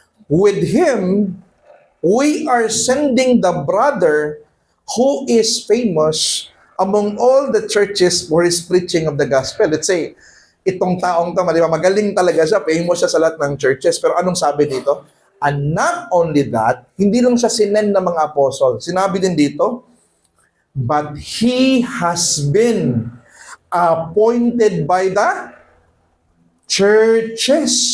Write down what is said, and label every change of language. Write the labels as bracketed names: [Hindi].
[English] With him, we are sending the brother who is famous among all the churches for his preaching of the gospel. Let's say, [Filipino] itong taong to, di ba, magaling talaga siya, famous siya sa lahat ng churches, pero anong sabi dito? [English] And not only that, [Filipino] hindi lang siya sinend ng mga apostle. Sinabi din dito, [English] but he has been appointed by the churches.